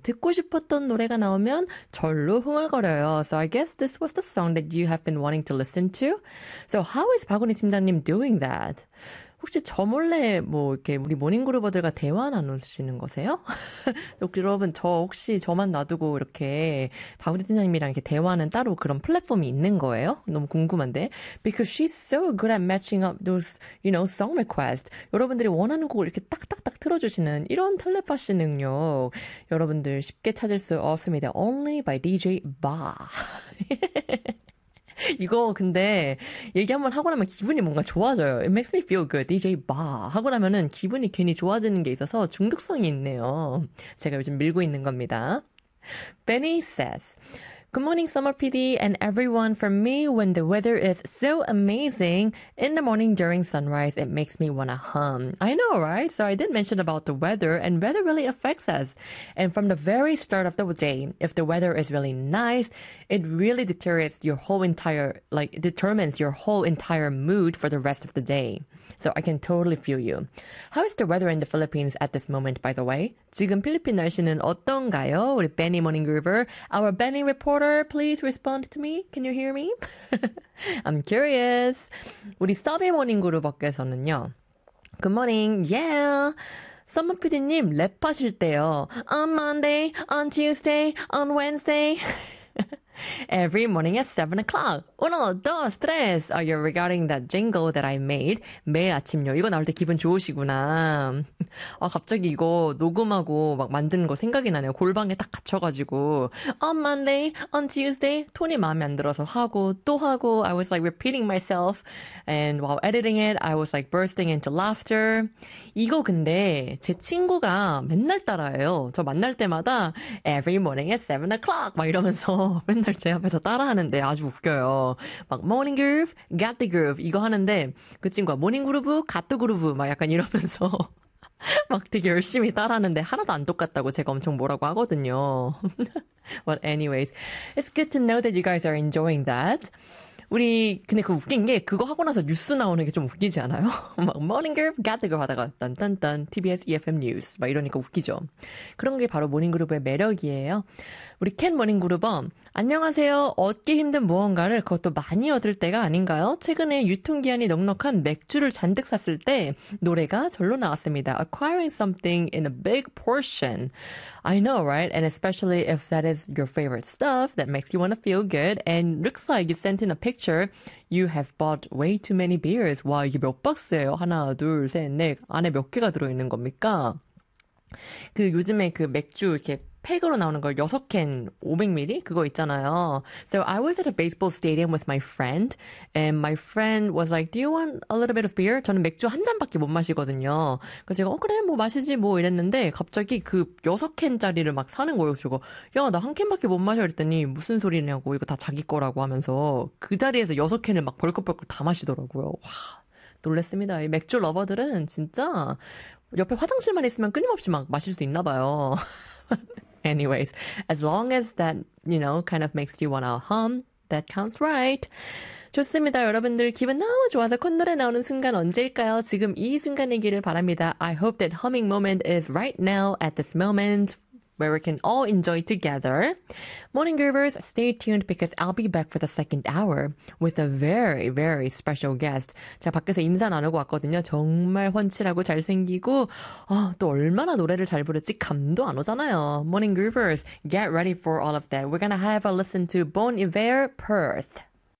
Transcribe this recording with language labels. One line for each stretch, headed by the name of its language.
Korean: 듣고 싶었던 노래가 나오면 절로 흥얼거려요.
English: So I guess this was the song that you have been wanting to listen to. So how is 박원희 팀장님 doing that?
Korean: 혹시 저 몰래 뭐 이렇게 우리 모닝그루버들과 대화 나누시는 거세요? 여러분 저 혹시 저만 놔두고 이렇게 박원희 팀장님이랑 이렇게 대화하는 따로 그런 플랫폼이 있는 거예요? 너무 궁금한데.
English: Because she's so good at matching up those, you know, song requests.
Korean: 여러분들이 원하는 곡을 이렇게 딱딱딱 틀어주시는 이런 텔레파시 능력 여러분들 쉽게 찾을 수 없습니다.
English: Only by DJ Ba.
Korean: 이거 근데 얘기 한번 하고 나면 기분이 뭔가 좋아져요.
English: It makes me feel good.
Korean: DJ Ba 하고 나면은 기분이 괜히 좋아지는 게 있어서 중독성이 있네요. 제가 요즘 밀고 있는 겁니다.
English: Benny says, Good morning, Summer PD and everyone. For me, when the weather is so amazing, in the morning during sunrise, it makes me want to hum. I know, right? So I did mention about the weather, and weather really affects us. And from the very start of the day, if the weather is really nice, it really deteriorates your whole entire, like, determines your whole entire mood for the rest of the day. So I can totally feel you. How is the weather in the Philippines at this moment, by the way?
Korean: 지금 필리핀 날씨는 어떤가요?
English: 우리 Benny Morning Groover, our Benny report. Please respond to me. Can you hear me? I'm curious.
Korean: 우리 서비 모닝 그룹께서는요.
English: Good morning. Yeah.
Korean: 썸머 PD님 랩하실 때요.
English: On Monday, on Tuesday, on Wednesday. Every morning at 7 o'clock.
Spanish: Uno, dos, tres.
English: Are you regarding that jingle that I made?
Korean: 매일 아침요. 이거 나올 때 기분 좋으시구나. 아, 갑자기 이거 녹음하고 막 만든 거 생각이 나네요. 골방에 딱 갇혀가지고.
English: On Monday, on Tuesday,
Korean: 톤이 마음에 안 들어서 하고 또 하고.
English: I was like repeating myself. And while editing it, I was like bursting into laughter.
Korean: 이거 근데 제 친구가 맨날 따라해요. 저 만날 때마다
English: every morning at 7 o'clock.
Korean: 막 이러면서. 맨날 제 앞에서 따라하는데 아주 웃겨요. 막 모닝 그루브, 갓 더 그루브 이거 하는데 그 친구가 모닝 그루브, 갓 더 그루브 막 약간 이러면서 막 되게 열심히 따라하는데 하나도 안 똑같다고 제가 엄청 뭐라고 하거든요.
English: But anyways, it's good to know that you guys are enjoying that.
Korean: 우리 근데 그 웃긴 게 그거 하고 나서 뉴스 나오는 게 좀 웃기지 않아요? 막 모닝 그룹 가득을 받아가 딴딴딴 TBS EFM 뉴스 막 이러니까 웃기죠. 그런 게 바로 모닝 그룹의 매력이에요. 우리 캔 모닝 그룹어 안녕하세요. 얻기 힘든 무언가를 그것도 많이 얻을 때가 아닌가요? 최근에 유통기한이 넉넉한 맥주를 잔뜩 샀을 때 노래가 절로 나왔습니다.
English: Acquiring something in a big portion. I know, right? And especially if that is your favorite stuff that makes you want to feel good and looks like you sent in a picture, you have bought way too many beers. 와, 이게 몇 박스예요? 하나, 둘, 셋, 넷. 안에 몇 개가 들어있는 겁니까? 그 요즘에 그 맥주 이렇게 팩으로 나오는 걸 6캔 500ml 그거 있잖아요. So I was at a baseball stadium with my friend and my friend was like, do you want a little bit of beer?
Korean: 저는 맥주 한 잔밖에 못 마시거든요. 그래서 제가 어 그래 뭐 마시지 뭐 이랬는데 갑자기 그 6캔짜리를 막 사는 거예요. 그래서 야 나 한 캔밖에 못 마셔 이랬더니 무슨 소리냐고 이거 다 자기 거라고 하면서 그 자리에서 6캔을 막 벌컥벌컥 다 마시더라고요. 와 놀랬습니다. 이 맥주 러버들은 진짜 옆에 화장실만 있으면 끊임없이 막 마실 수 있나 봐요.
English: Anyways, as long as that, you know, kind of makes you want to hum, that counts right.
Korean: 좋습니다. 여러분들 기분 너무 좋아서 콧노래 나오는 순간 언제일까요? 지금 이 순간이기를 바랍니다.
English: I hope that humming moment is right now at this moment where we can all enjoy together. Morning Groovers, stay tuned because I'll be back for the second hour with a very, very special guest.
Korean: 제가 밖에서 인사 나누고 왔거든요. 정말 훤칠하고 잘생기고 아, 또 얼마나 노래를 잘 부르지 감도 안 오잖아요.
English: Morning Groovers, get ready for all of that. We're gonna have a listen to Bon Iver, Perth.